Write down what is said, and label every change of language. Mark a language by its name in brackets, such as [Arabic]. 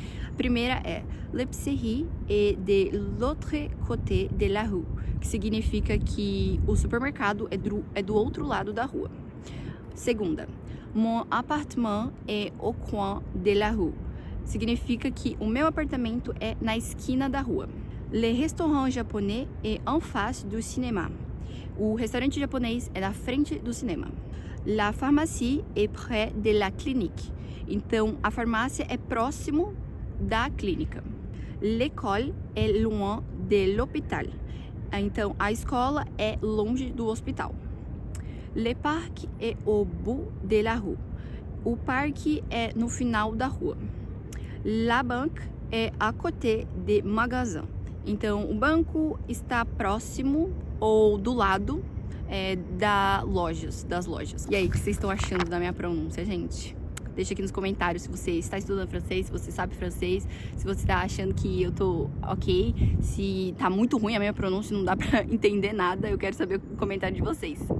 [Portuguese] A primeira é [French] l'épicerie est de l'autre côté de la rue, [Portuguese] que significa que o supermercado é do outro lado da rua. [French] Segunda, mon appartement est au coin de la rue, [Portuguese] significa que o meu apartamento é na esquina da rua. [French] Le restaurant japonais est en face du cinéma, [Portuguese] O restaurante japonês é na frente do cinema. [French] La pharmacie est près de la clinique. [Portuguese] Então, a farmácia é próximo da clínica. [French] L'école est loin de l'hôpital. [Portuguese] Então, a escola é longe do hospital. [French] Le parc est au bout de la rue. [Portuguese] O parque é no final da rua. [French] La banque est à côté des magasins. [Portuguese] Então, o banco está próximo ou do lado das lojas. E aí, o que vocês estão achando da minha pronúncia, gente? Deixa aqui nos comentários se você está estudando francês, se você sabe francês, se você está achando que eu tô ok, se tá muito ruim a minha pronúncia, não dá pra entender nada, eu quero saber o comentário de vocês.